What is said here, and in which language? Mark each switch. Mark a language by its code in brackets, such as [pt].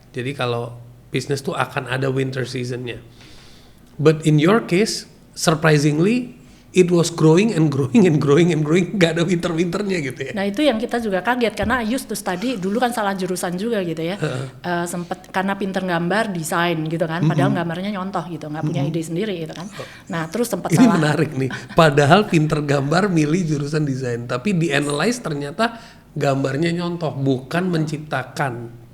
[id] Jadi kalau bisnis tuh akan ada winter seasonnya. [en] But in your case, surprisingly, it was growing and growing and growing and growing, [id] gak ada winter-winternya gitu ya. Nah itu yang kita juga kaget, karena [en] I used to study, [id] dulu kan salah jurusan juga gitu ya. Sempet karena pinter gambar, desain gitu kan, padahal gambarnya nyontoh gitu, gak punya ide sendiri gitu kan. Nah terus sempet Ini salah. Ini menarik nih, padahal pinter gambar milih jurusan desain, tapi di analyze ternyata gambarnya nyontoh, bukan menciptakan.